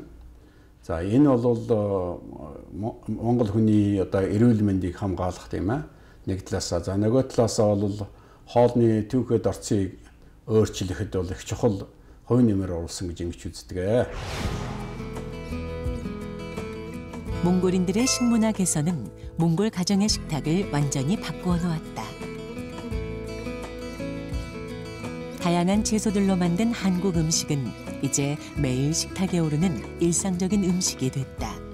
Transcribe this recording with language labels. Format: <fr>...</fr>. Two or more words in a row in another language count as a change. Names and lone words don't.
<mn>За энэ бол Монгол хүний одоо эрүүл мэндийг хамгаалах тийм ээ. Нэг талаасаа за нөгөө талаасаа бол хоолны түүхэд орцыг өөрчлөхөд бол их чухал хувь нэмэр оруулсан гэж ингэж үздэг.</mn> <ko>몽골인들의 식문화 개선은 몽골 가정의 식탁을 완전히 바꾸어 놓았다. 다양한 채소들로 만든 한국 음식은 이제 매일 식탁에 오르는 일상적인 음식이 됐다.</ko>